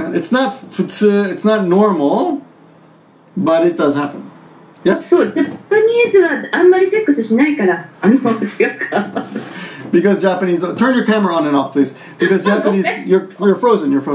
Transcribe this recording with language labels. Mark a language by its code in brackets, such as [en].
[en] It's not 普通, it's not normal, but it does happen. Yes? [ja] そう、ジャパニーズはあんまりセックスしないから、違うか。 [en] Because Japanese, turn your camera on and off, please. Because Japanese, you're frozen.